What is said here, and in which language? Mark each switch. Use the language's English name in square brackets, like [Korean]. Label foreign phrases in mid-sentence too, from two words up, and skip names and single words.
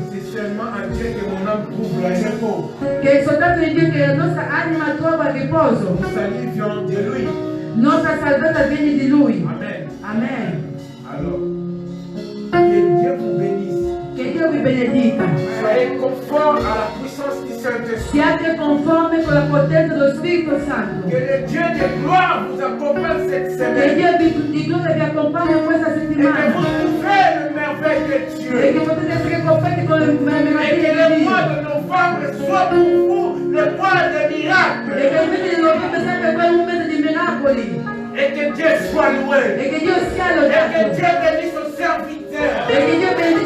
[French] C'est seulement en Dieu que mon âme trouve le repos. [Italian] che è soltanto in Dio che la nostra anima trova riposo, [French] Mon salut vient de lui. [Italian] nostra salvezza viene di Lui. [French] Amen. [Italian] Amen. [French] Alors, que Dieu vous bénisse. [Italian] Che Dio vi benedica. [French] Soyez conformes à la puissance du Saint-Esprit. [Italian] Siate conformi con la potenza dello Spirito Santo. [French] Que le Dieu de gloire vous accompagne cette [Italian] Che [French] semaine. [Italian] Dio di gloria vi accompagni in questa [French] Et que [Italian] settimana. [French] vous trouverez le merveille de [Italian] E [French] Dieu. [Italian] che potete essere coperti con le [French] Et que [Italian] meraviglie [French] le [Italian] di [French] mois [Italian] Dio. [French] de novembre soit pour vous le mois des [Italian] E [French] miracles. [Italian] che il mese di novembre sia per voi un mese di miracoli. [French] Et que Dieu soit loué. [Italian] E che Dio sia [French] Et que [Italian] lodato. [French] Dieu bénisse son serviteur. [Italian] E che Dio